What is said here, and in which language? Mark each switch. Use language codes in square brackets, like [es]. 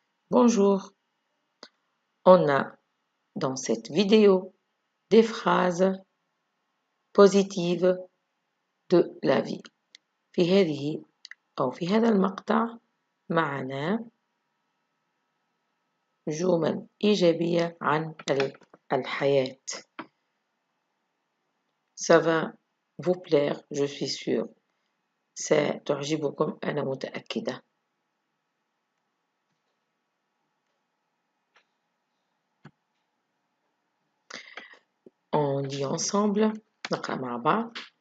[fr] Bonjour, on a dans cette vidéo des phrases positives de la vie. [ar] في هذا المقطع معنا جمل إيجابية عن الحياة. [fr] Ça va vous plaire, je suis sûre. [ar] ستعجبكم أنا متأكدة. [fr] On lit ensemble. [ar] نقرأ مع بعض.